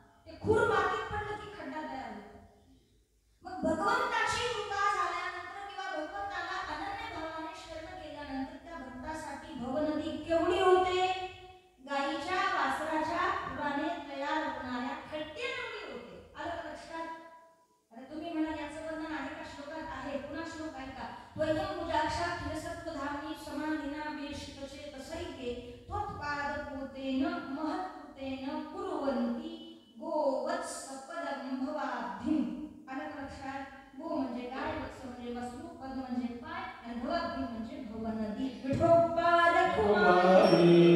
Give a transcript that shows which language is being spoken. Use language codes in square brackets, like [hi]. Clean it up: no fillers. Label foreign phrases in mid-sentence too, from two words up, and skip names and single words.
[mr] ते खूर मातीत पडलं की खड्डा तयार होतो. मग भगवंताची कृपा झाल्यानंतर किंवा भगवंताला अनन्य भावाने शरण केल्यानंतर त्या भक्तासाठी भवनदी केवढी होते. गायीच्या वासराच्या खुराने तयार होणाऱ्या खड्ड्याएवढी होते. आलं का लक्षात? अरे तुम्ही म्हणाल याचं वर्णन आहे का? श्लोकात आहे. पुन्हा श्लोक आहे का? [sa] त्वयं मुजाक्षा खिलसत्वधामनी समाधिना वेशितचे तसैके त्वत्पादपूतेन महत्कृतेन कुर्वन्ति गोवत्सपदं भवाब्धिं. [mr] आलं का लक्षात? गो म्हणजे गाय, वत्स म्हणजे वस्तू, पद म्हणजे पाय आणि भवाब्धिं म्हणजे भवनदी. विठोबार कुमारी